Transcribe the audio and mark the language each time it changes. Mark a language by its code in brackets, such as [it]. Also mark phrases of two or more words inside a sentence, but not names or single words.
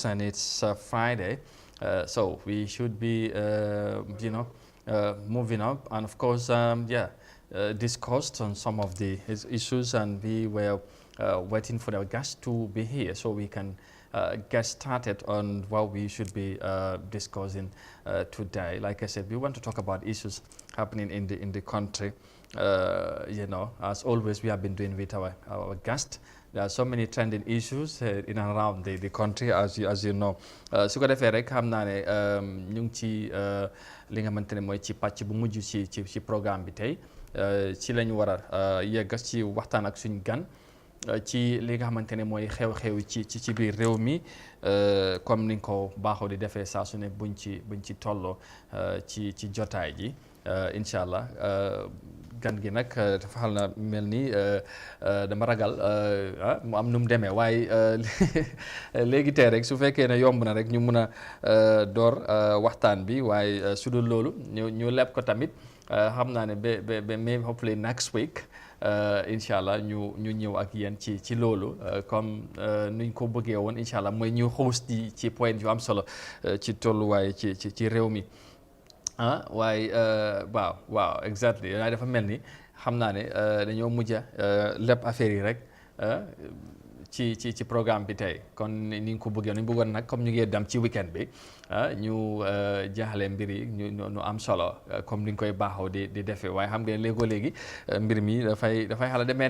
[en] And it's Friday, so we should be, moving up, and of course, discussed on some of the issues, and we were waiting for our guests to be here so we can get started on what we should be discussing today. Like I said, we want to talk about issues happening in the country. You know, as always, we have been doing with our guest. There are so many trending issues in and around the country, as you know. [wo] Su ko defee rek xam naa ne ñu ngi ci li nga xamante ne mooy ci pàcc bu mujj ci programme bi tey ci lañu war a yeggas ci waxtaan ak suñu gan ci li nga xamante ne mooy xew-xew ci biir réew mi comme ni nga ko baaxoo di defee saa su ne buñ ci tolloo ci jotaay ji [ar] إن شاء الله [wo] gan gi nag dafa xal na mel ni dama ragal mu am nu mu demee waaye léegi tey rek su fekkee ne yomb na rek ñu mun a door waxtaan bi waaye su dul loolu ñu leb ko tamit xam naa ne ba [en] maybe hopefully next week [ar] إن شاء الله [wo] ñu ñëw ak yéen ci loolu comme nuñ ko bëggee woon [ar] إن شاء الله [wo] mooy ñu host ci point yu am solo ci tolluwaay ci réew mi. waaye waaw exactly waaye dafa mel ni xam naa ne dañoo mujj lépp affaire yi rek ci programme bi tey kon ni nga ko bëggee ñu bëggoon nag comme ñu ngi dem ci weekend bi ñu jaaxale mbir yi ñu am solo comme ni nga koy baaxoo di defee waaye xam ngeen léegi mbir mi dafay xala demee